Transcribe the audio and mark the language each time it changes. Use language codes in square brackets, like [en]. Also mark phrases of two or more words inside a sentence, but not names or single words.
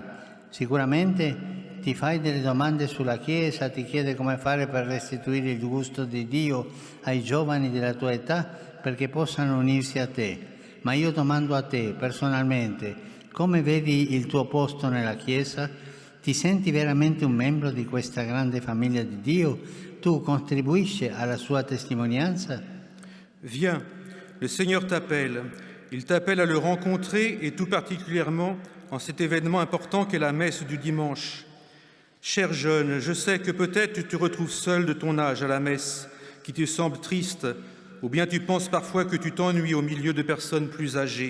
[it] Sicuramente ti fai delle domande sulla Chiesa, ti chiede come fare per restituire il gusto di Dio ai giovani della tua età perché possano unirsi a te. Ma io domando a te personalmente, come vedi il tuo posto nella Chiesa? Ti senti veramente un membro di questa grande famiglia di Dio? Tu contribuisci alla sua testimonianza? [fr] Viens, le Seigneur t'appelle. Il t'appelle à le rencontrer et tout particulièrement en cet événement important qu'est la messe du dimanche. Cher jeune, je sais que peut-être tu te retrouves seul de ton âge à la messe, qui te semble triste, ou bien tu penses parfois que tu t'ennuies au milieu de personnes plus âgées.